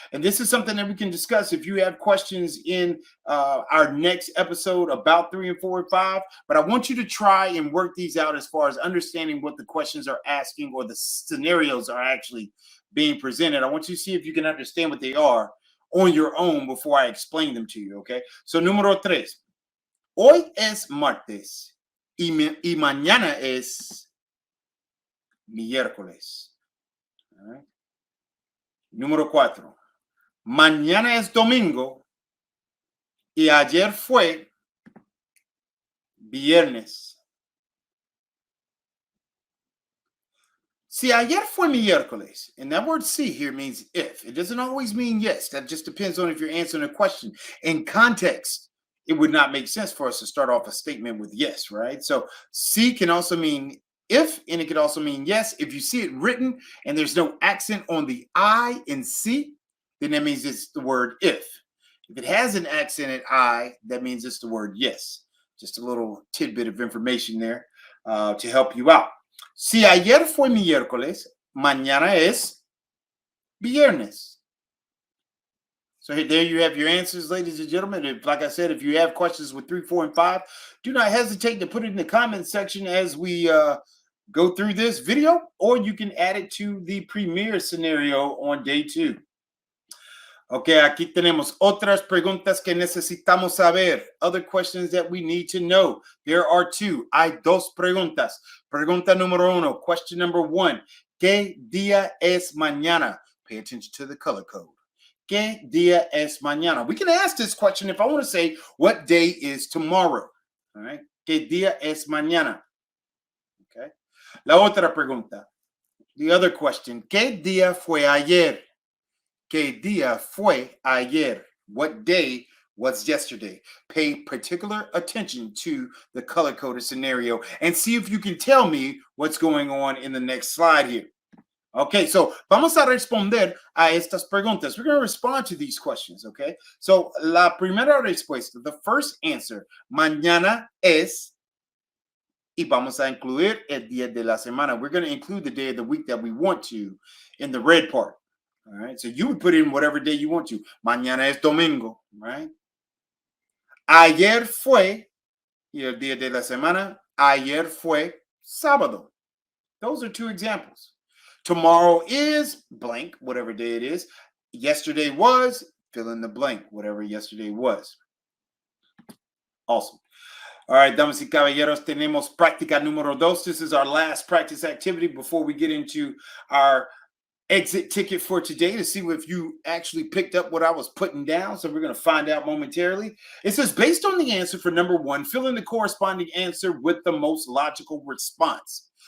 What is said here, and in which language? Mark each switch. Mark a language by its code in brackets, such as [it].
[en] And this is something that we can discuss if you have questions in our next episode about 3 and 4 and 5. But I want you to try and work these out as far as understanding what the questions are asking or the scenarios are actually being presented. I want you to see if you can understand what they are on your own before I explain them to you, okay? [es] So, número 3. Hoy es martes y mañana es miércoles. [en] All right. [es] Número 4. Mañana es domingo y ayer fue viernes. Si ayer fue miércoles, [en] and that word si here means if. It doesn't always mean yes. That just depends on if you're answering a question. In context, it would not make sense for us to start off a statement with yes, right? So si can also mean if, and it could also mean yes. If you see it written and there's no accent on the I in si, then that means it's the word if. If it has an accented I, that means it's the word yes. Just a little tidbit of information there to help you out. [es] Si ayer fue miércoles, mañana es viernes. [en] So there you have your answers, ladies and gentlemen. If, like I said, if you have questions with 3, 4, and 5, do not hesitate to put it in the comment section as we go through this video, or you can add it to the premiere scenario on day 2. [es] Okay, aquí tenemos otras preguntas que necesitamos saber. [en] Other questions that we need to know. There are 2. [es] Hay 2 preguntas. Pregunta número 1. [en] Question number 1. [es] ¿Qué día es mañana? [en] Pay attention to the color code. [es] ¿Qué día es mañana? [en] We can ask this question if I want to say, what day is tomorrow? All right. [es] ¿Qué día es mañana? Okay. La otra pregunta. [en] The other question, [es] ¿qué día fue ayer? ¿Qué día fue ayer? [en] What day was yesterday? Pay particular attention to the color-coded scenario and see if you can tell me what's going on in the next slide here. [es] Okay, so vamos a responder a estas preguntas. [en] We're going to respond to these questions, okay? [es] So, la primera respuesta, [en] the first answer, [es] mañana es, y vamos a incluir el día de la semana. [en] We're going to include the day of the week that we want to in the red part. All right, so you would put in whatever day you want to. [es] Mañana es domingo, right? Ayer fue, y el día de la semana, ayer fue sábado. [en] Those are two examples. Tomorrow is blank, whatever day it is. Yesterday was, fill in the blank, whatever yesterday was. Awesome. [es] All right, damas y caballeros, tenemos práctica número 2. [en] This is our last practice activity before we get into our exit ticket for today to see if you actually picked up what I was putting down. So we're going to find out momentarily. It says, based on the answer for number 1, fill in the corresponding answer with the most logical response.